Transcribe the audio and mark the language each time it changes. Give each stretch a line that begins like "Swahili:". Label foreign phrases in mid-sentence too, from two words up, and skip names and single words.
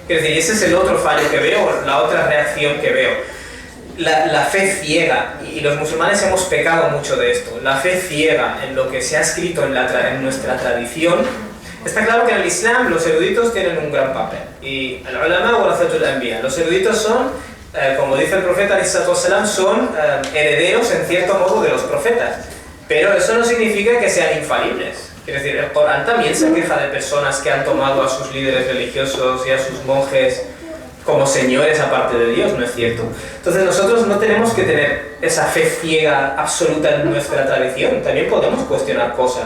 Spanish: Es decir, ese es el otro fallo que veo, la otra reacción que veo. la fe ciega, y los musulmanes hemos pecado mucho de esto, la fe ciega en lo que se ha escrito en nuestra tradición. Está claro que en el Islam los eruditos tienen un gran papel, y el
Arabic: العلماء ورثة الأنبياء,
Spanish: los eruditos son, como dice el profeta
Arabic: عليه الصلاة والسلام,
Spanish: son herederos en cierto modo de los profetas, pero eso no significa que sean infalibles. Quiere decir, el Corán también se queja de personas que han tomado a sus líderes religiosos y a sus monjes como señores aparte de Dios, ¿no es cierto? Entonces nosotros no tenemos que tener esa fe ciega absoluta en nuestra tradición, también podemos cuestionar cosas.